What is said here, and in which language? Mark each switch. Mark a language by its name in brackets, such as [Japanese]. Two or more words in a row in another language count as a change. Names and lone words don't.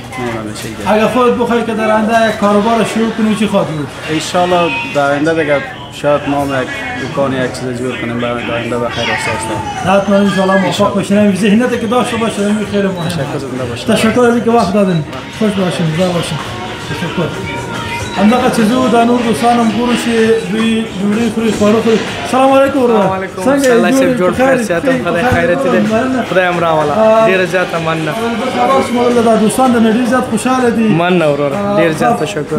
[Persian] اگر خودت بخوای که در آینده یک کاروبار شروع کنی چی خواهی بود؟ ان شاء الله در آینده دیگه شاید ما یک دکان یک چیز جور کنیم برای آینده بخیر است. حتما ان شاء الله موفق باشین. ذهنیتی که داشته باشین خیلی مهمه. تشکر از اینکه وقت دادین. خوش باشین، زنده باشین. تشکر. [Pashto] همدغه چې زه د نور دوستانو ګورو چې دوی ډوډۍ خوري، خواړه خوري. [Arabic] سلام علیکم ورحمة الله. [Pashto] څنګه الله صاحب جوړ خیر ساتم، خدای خیرت دې، خدای امر والا ډیر زیات مننه. تاسو موږ د دوستانو د نړۍ زیات خوشاله دي. مننه ورور، ډیر زیات تشکر.